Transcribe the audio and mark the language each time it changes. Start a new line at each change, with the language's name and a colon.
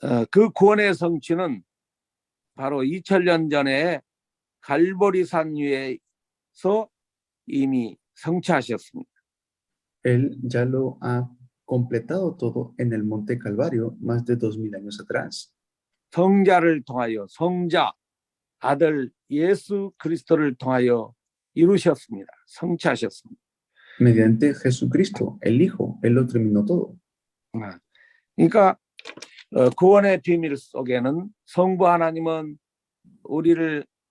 Korean: 그 구원의 성취는 바로 2000년 전에 갈보리산 위에서 이미 성취하셨습니다.
Spanish: Él ya lo ha completado todo en el Monte Calvario más de 2000 años atrás.
Korean: 성자를 통하여 성자 아들 예수 그리스도를 통하여 이루셨습니다. 성취하셨습니다.
Spanish: Mediante Jesucristo, el Hijo, Él lo terminó todo.
Korean: 그러니까 구원의 비밀 속에는 성부 하나님은 우리를